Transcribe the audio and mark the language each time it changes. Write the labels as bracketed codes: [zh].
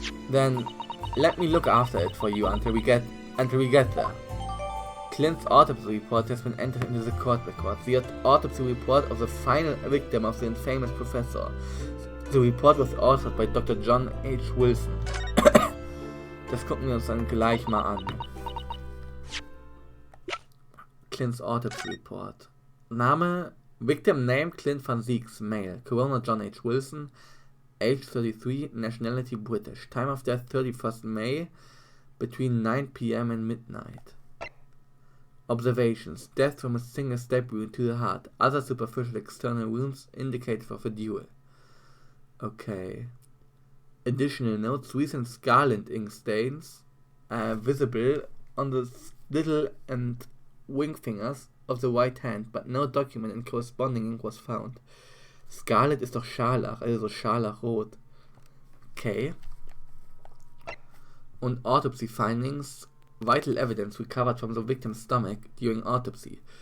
[en] Then, let me look after it for you until we get there. Clint's autopsy report has been entered into the court records. The autopsy report of the final victim of the infamous professor. The report was authored by Dr. John H. Wilson. [de] Das gucken wir uns dann gleich mal an. [en] Clint's autopsy report. Name, victim name Clint Van Zieks, male. Coroner John H. Wilson, age 33, nationality British. Time of death 31st May, between 9 p.m. and midnight. Observations. Death from a single stab wound to the heart. Other superficial external wounds indicative of a duel. Okay. Additional notes. Recent scarlet ink stains visible on the little and ring fingers of the right hand, but no document and corresponding ink was found. [de] Scarlet ist doch Scharlach, also Scharlachrot. Okay. Und [en] autopsy findings. Vital evidence recovered from the victim's stomach during autopsy.